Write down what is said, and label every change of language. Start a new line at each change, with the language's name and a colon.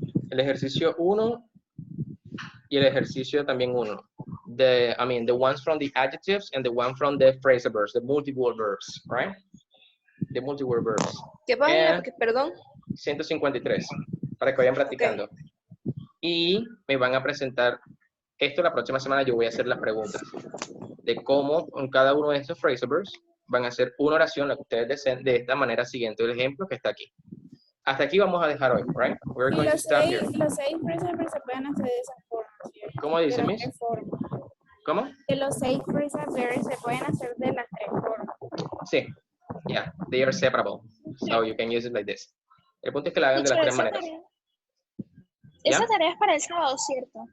Spanish: El ejercicio 1 y el ejercicio también 1.
English: The ones from the adjectives and the one from the phrasal verbs, the multiple verbs, right? The multiple verbs.
Spanish: ¿Qué página? Perdón. 153, para que vayan practicando. Okay. Y me van a presentar Esto la próxima semana yo voy a hacer las preguntas de cómo con cada uno de estos phrasal verbs van a hacer una oración, la que ustedes deseen, de esta manera siguiente el ejemplo que está aquí. Hasta aquí vamos a dejar hoy, right?
English: We're going to stop here.
Spanish: Los 6 phrasal verbs se pueden hacer de esa forma, ¿cierto? ¿Cómo dice, De las
English: Miss?
Spanish: 3 formas. ¿Cómo? Que los 6 phrasal verbs se pueden hacer de las 3 formas. Sí.
English: Yeah, they are separable. So you can use it like this.
Spanish: El punto es que la hagan de las 3 maneras. Esa
English: Yeah?
Spanish: tarea es para el sábado, ¿cierto?